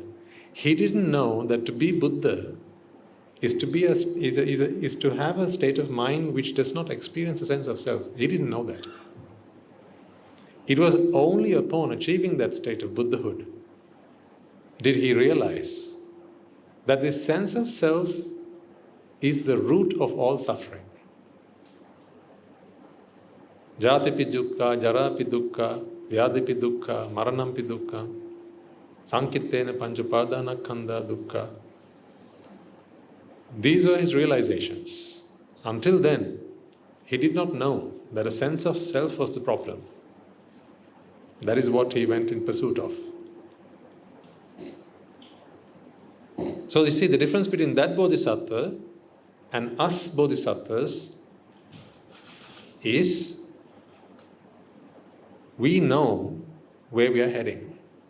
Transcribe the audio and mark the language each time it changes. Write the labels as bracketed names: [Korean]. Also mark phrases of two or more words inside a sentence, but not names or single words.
[English] He didn't know that to be Buddha is to have a state of mind which does not experience a sense of self. He didn't know that. It was only upon achieving that state of Buddhahood did he realize that this sense of self is the root of all suffering. [Pali] Jatipi dukkha, jarapi dukkha, vyadipi dukkha, maranampi dukkha, sankittena panchupadana khanda dukkha. [English] These were his realizations. Until then, he did not know that a sense of self was the problem. That is what he went in pursuit of. So you see, the difference between that bodhisattva and us bodhisattvas is we know where we are heading.